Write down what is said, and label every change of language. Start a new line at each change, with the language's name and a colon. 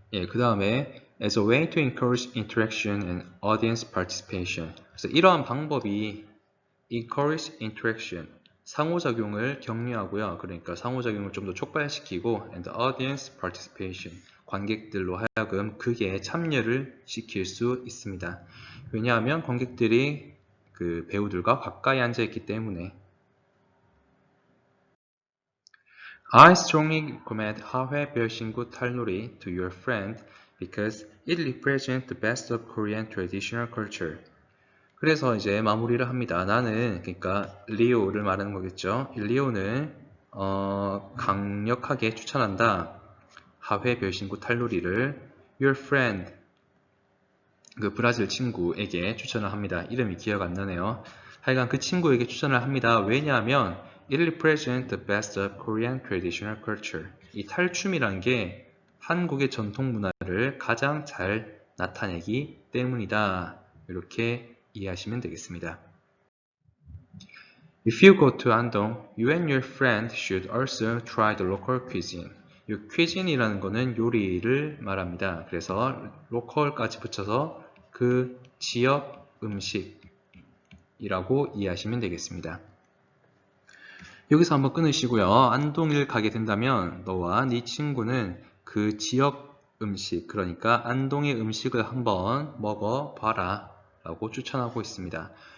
Korean: 그 다음에
English: as a way to encourage interaction and audience participation.
Korean: 그래서 이러한 방법이
English: encourage interaction,
Korean: 상호작용을 격려하고요. 그러니까 상호작용을 좀 더 촉발시키고
English: and audience participation,
Korean: 관객들로 하여금 그게 참여를 시킬 수 있습니다. 왜냐하면 관객들이 그 배우들과 가까이 앉아 있기 때문에.
English: I strongly recommend 하회 별신구 탈놀이 to your friend because it represents the best of Korean traditional culture.
Korean: 그래서 이제 마무리를 합니다. 나는, 그러니까 리오를 말하는 거겠죠. 리오는 강력하게 추천한다. 하회 별신구 탈놀이를
English: your friend,
Korean: 그 브라질 친구에게 추천을 합니다. 이름이 기억 안 나네요. 하여간 그 친구에게 추천을 합니다. 왜냐하면
English: it represents the best of Korean traditional culture.
Korean: 이 탈춤이란 게 한국의 전통 문화를 가장 잘 나타내기 때문이다. 이렇게 이해하시면 되겠습니다.
English: If you go to Andong, you and your friend should also try the local cuisine.
Korean: 이 cuisine이라는 거는 요리를 말합니다. 그래서 local까지 붙여서 그 지역 음식이라고 이해하시면 되겠습니다. 여기서 한번 끊으시고요. 안동을 가게 된다면 너와 네 친구는 그 지역 음식, 그러니까 안동의 음식을 한번 먹어봐라 라고 추천하고 있습니다.